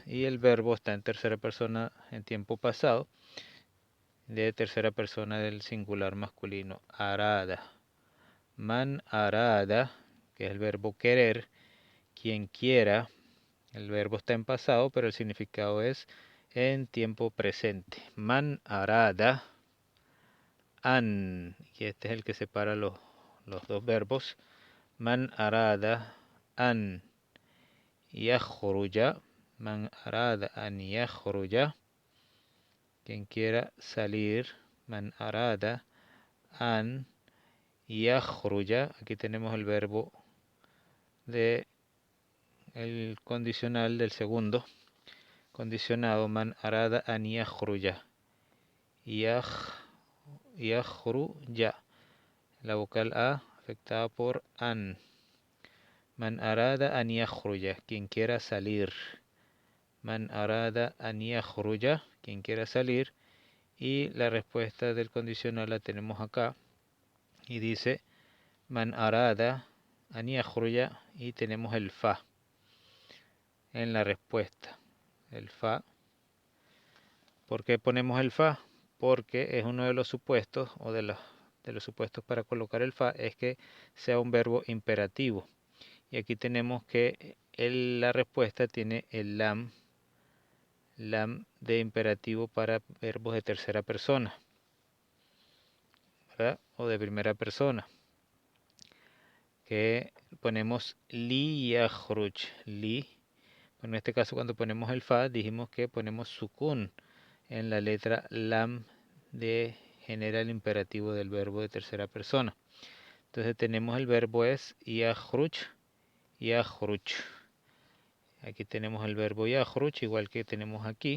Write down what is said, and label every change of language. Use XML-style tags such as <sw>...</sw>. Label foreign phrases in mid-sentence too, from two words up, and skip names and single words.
<es>Y el verbo está en tercera persona en tiempo pasado, de tercera persona del singular masculino, arada.</es> <ar>من أراد,</ar> <es>que es el verbo querer, quien quiera. El verbo está en pasado, pero el significado es en tiempo presente.</es> <ar>من أراد أن,</ar> <es>y este es el que separa los dos verbos.</es> <ar>من أراد أن يخرج. من أراد أن يخرج,</ar> <es>quien quiera salir.</es> <ar>من أراد أن يخرج.</ar> <es>Aquí tenemos el verbo de el condicional del segundo condicionado.</es> <ar>من أراد أن يخرج. يخرج.</ar> <es>La vocal A afectada por an.</es> <ar>من أراد أن يخرج,</ar> <es>quien quiera salir.</es> <ar>من أراد أن يخرج,</ar> <es>quien quiera salir. Y la respuesta del condicional la tenemos acá. Y dice</es> <ar>من أراد أن يخرج,</ar> <es>y tenemos el fa en la respuesta. El fa. ¿Por qué ponemos el fa? Porque es uno de los supuestos, o de los supuestos para colocar el fa, es que sea un verbo imperativo. Y aquí tenemos que la respuesta tiene el lam de imperativo para verbos de tercera persona, ¿verdad? O de primera persona. Que ponemos</es> <ar>ليخرج,</ar> <es>li. En este caso, cuando ponemos el fa, dijimos que ponemos sukun en la letra lam de genera el imperativo del verbo de tercera persona. Entonces tenemos el verbo es yakhruj, yakhruj. Aquí tenemos el verbo yakhruj, igual que tenemos aquí.</es>